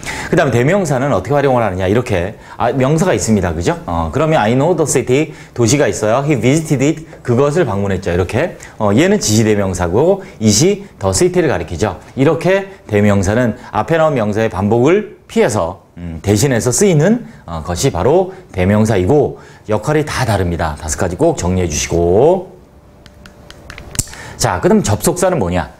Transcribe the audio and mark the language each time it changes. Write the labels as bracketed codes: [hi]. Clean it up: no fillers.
[ko] 그 다음에 대명사는 어떻게 활용을 하느냐 이렇게 명사가 있습니다. 그죠? [en] 그러면 I know the city [ko] 도시가 있어요. [en] He visited it [ko] 그것을 방문했죠. 이렇게 얘는 지시대명사고 it이 the city를 가리키죠. 이렇게 대명사는 앞에 나온 명사의 반복을 피해서 대신해서 쓰이는 것이 바로 대명사이고 역할이 다 다릅니다. 5가지 꼭 정리해 주시고 자, 그럼 접속사는 뭐냐?